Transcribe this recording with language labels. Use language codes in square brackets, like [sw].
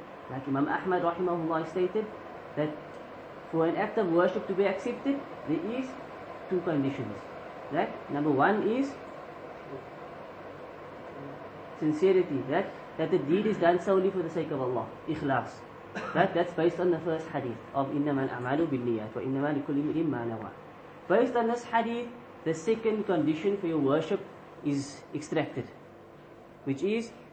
[en] Like Imam Ahmad rahimahullah stated that for an act of worship to be accepted, there is two conditions. Right? Number one is sincerity, that the deed is done solely for the sake of Allah, ikhlas. That's based on the first hadith of [ar] إِنَّمَا الْأَعْمَالُ بِالنِّيَّاتِ وَإِنَّمَا لِكُلِّ امْرِئٍ مَّا نَوَىٰ. [en] Based on this hadith, the second condition for your worship is extracted, which is